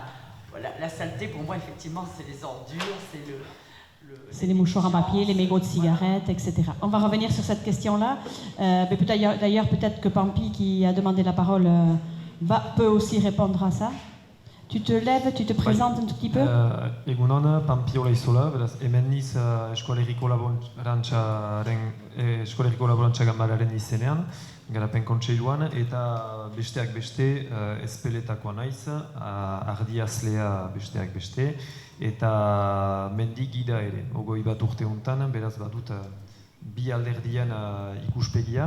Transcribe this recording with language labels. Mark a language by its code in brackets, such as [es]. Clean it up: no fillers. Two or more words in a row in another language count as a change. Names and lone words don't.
[fr] Voilà, la saleté, pour moi, effectivement, c'est les ordures, c'est les mouchoirs en papier, les mégots de cigarettes, etc. On va revenir sur cette question-là. D'ailleurs, peut-être que Pampi, qui a demandé la parole, peut aussi répondre à ça. Tu te lèves, tu te présentes un tout petit peu. [eu] Egunon, Pampi Olaizola, beraz, hemen niz Eskolegiko Laborantza Ganbararen izenean, Garapen Kontseiluan, eta besteak beste ezpeletakoa naiz, ardiazlea besteak beste, eta mendi gida ere, 21 urte hontan, beraz badut bi alderdien ikuspegia.